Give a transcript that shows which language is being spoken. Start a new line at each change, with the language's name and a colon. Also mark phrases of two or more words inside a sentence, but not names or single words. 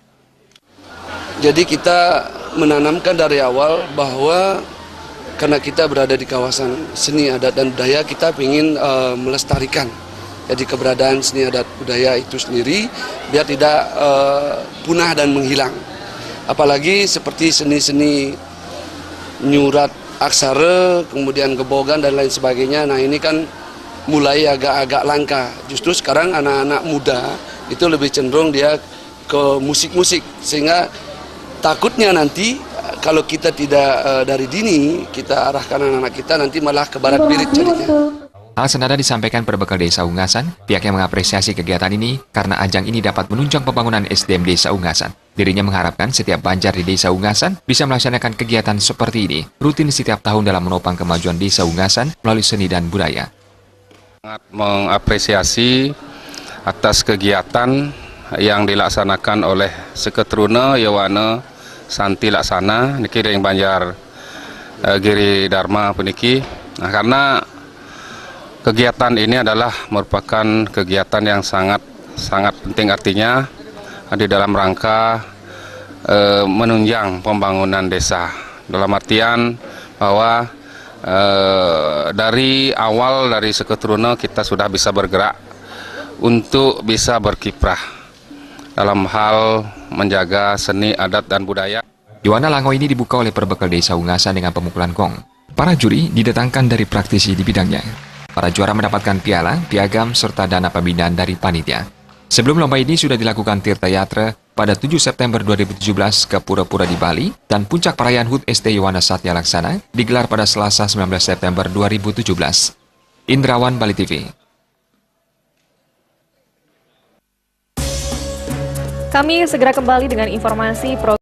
Indonesian: Jadi kita menanamkan dari awal bahwa karena kita berada di kawasan seni adat dan budaya, kita ingin melestarikan. Jadi keberadaan seni adat budaya itu sendiri biar tidak punah dan menghilang. Apalagi seperti seni-seni nyurat aksara, kemudian gebogan dan lain sebagainya. Nah ini kan mulai agak-agak langka. Justru sekarang anak-anak muda itu lebih cenderung dia ke musik-musik. Sehingga takutnya nanti kalau kita tidak dari dini, kita arahkan anak-anak kita nanti malah ke barat pirit jadinya. Hal senada disampaikan perbekal Desa Unggasan. Pihaknya mengapresiasi kegiatan ini karena ajang ini dapat menunjang pembangunan SDM Desa Unggasan. Dirinya mengharapkan setiap Banjar di Desa Unggasan bisa melaksanakan kegiatan seperti ini rutin setiap tahun dalam menopang kemajuan Desa Unggasan melalui seni dan budaya. Sangat mengapresiasi atas kegiatan yang dilaksanakan oleh Seketeruna Yowana Santi Laksana niki yang Banjar Giri Dharma puniki. Nah, karena kegiatan ini adalah merupakan kegiatan yang sangat penting, artinya di dalam rangka menunjang pembangunan desa. Dalam artian bahwa dari awal dari Seketeruna kita sudah bisa bergerak untuk bisa berkiprah dalam hal menjaga seni, adat, dan budaya. Yowana Lango ini dibuka oleh perbekal Desa Unggasan dengan pemukulan gong. Para juri didatangkan dari praktisi di bidangnya. Para juara mendapatkan piala, piagam, serta dana pembinaan dari panitia. Sebelum lomba ini sudah dilakukan Tirta Yatra pada 7 September 2017 ke Pura-Pura di Bali, dan puncak perayaan HUT ST Yowana Satya Laksana digelar pada Selasa 19 September 2017. Indrawan, Bali TV. Kami segera kembali dengan informasi